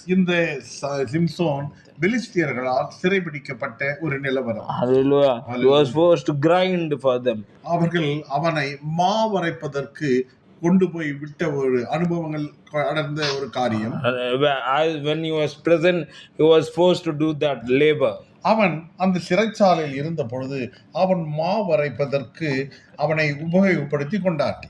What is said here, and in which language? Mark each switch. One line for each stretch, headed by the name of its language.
Tamil: இந்த சிம்சோன் பெலிஸ்தியர்களால் சிறைபிடிக்கப்பட்ட ஒரு நிலவரம்.
English: Hallelujah. He was forced to grind for them.
Tamil: அவர்கள் அவனை மாவரைப்பதற்கு கொண்டு போய் விட்ட ஒரு அனுபவங்கள் அடர்ந்த ஒரு காரியம்.
English: When he was present, he was forced to do that labor.
Tamil: அவன் அந்த சிறைச்சாலையில் இருந்த பொழுது அவன் மாவரைப்பதற்கு அவனை உபயோகப்படுத்தி கொண்டார்.